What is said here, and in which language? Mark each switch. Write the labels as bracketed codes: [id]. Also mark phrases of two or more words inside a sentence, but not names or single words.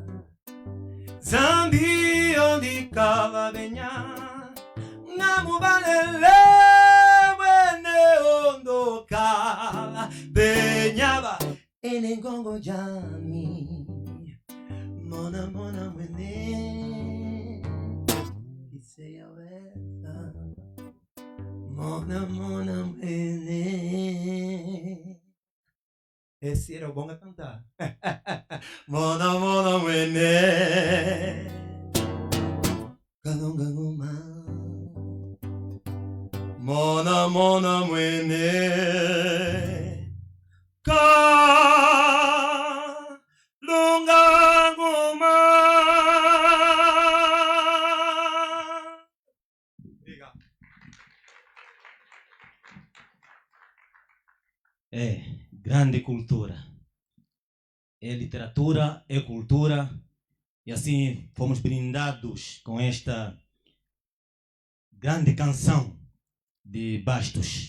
[kmb] zambi ondi kala benya ngamubalele mwene ondo kala benyaba ene ngongo jami mona mona mwene iseya wesa mona mona mwene. [pt] Esse era o bom a cantar. [kmb] Mona mona mwene kalonga ngoma mona mona mwene kalonga ngoma. [pt] É grande cultura. É literatura, é cultura. E assim fomos brindados com esta grande canção de Bastos.